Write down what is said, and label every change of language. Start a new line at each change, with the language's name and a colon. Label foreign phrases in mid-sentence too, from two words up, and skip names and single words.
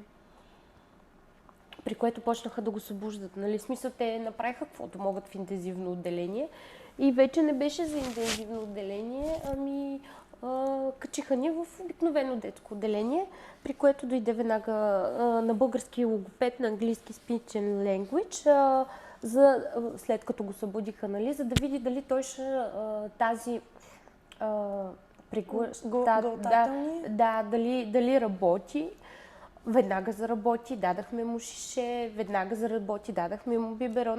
Bulgarian: При което почнаха да го събуждат. Нали? В смисъл, те направиха каквото могат в интензивно отделение. И вече не беше за интензивно отделение, ами качиха ни в обикновено детско отделение, при което дойде веднага на български логопед, на английски
English: speech and language,
Bulgarian: след като го събудиха, нали, за да види дали той ще дали работи. Веднага заработи, дадахме му шише, веднага заработи, дадахме му биберона.